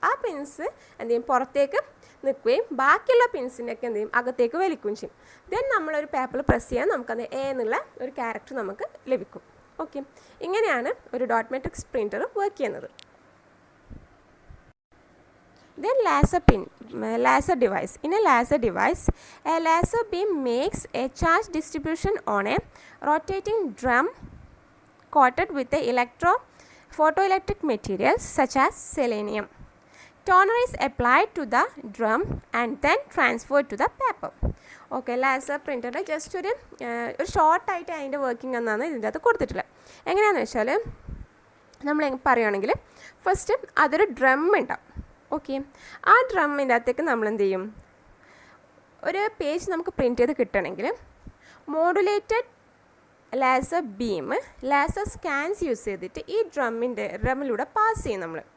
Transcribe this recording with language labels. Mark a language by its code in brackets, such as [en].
[ml] ആ പിൻസ് എന്ത് ചെയ്യും പുറത്തേക്ക് നിൽക്കുകയും ബാക്കിയുള്ള പിൻസിൻ്റെയൊക്കെ എന്ത് ചെയ്യും അകത്തേക്ക് വലിക്കുകയും ചെയ്യും. ദെൻ നമ്മളൊരു പേപ്പറിൽ പ്രസ് ചെയ്യാൻ നമുക്കത് എ എന്നുള്ള ഒരു ക്യാരക്ടർ നമുക്ക് ലഭിക്കും. ഓക്കെ, ഇങ്ങനെയാണ് ഒരു ഡോട്ട് മെട്രിക്സ് പ്രിൻറ്റർ വർക്ക് ചെയ്യുന്നത്. [en] Then laser device. In a laser device, a laser beam makes a charge distribution on a rotating drum coated with a photoelectric materials such as selenium. Toner is applied to the drum and then transferred to the paper. [ml] Okay, Lazar പ്രിൻറ്ററിൻ്റെ just ഒരു ഷോർട്ടായിട്ട് അതിൻ്റെ working എന്നാണ് ഇതിൻ്റെ അകത്ത് കൊടുത്തിട്ടുള്ളത്. എങ്ങനെയാണെന്ന് വെച്ചാൽ നമ്മൾ പറയുകയാണെങ്കിൽ ഫസ്റ്റ് അതൊരു ഡ്രം ഉണ്ടാവും. ഓക്കെ, ആ ഡ്രമ്മിൻ്റെ അകത്തേക്ക് നമ്മൾ എന്ത് ചെയ്യും ഒരു പേജ് നമുക്ക് പ്രിൻറ്റ് ചെയ്ത് കിട്ടണമെങ്കിൽ മോഡുലേറ്റഡ് ലാസർ ബീം ലാസർ സ്കാൻസ് യൂസ് ചെയ്തിട്ട് ഈ ഡ്രമ്മിലൂടെ പാസ് ചെയ്യും നമ്മൾ.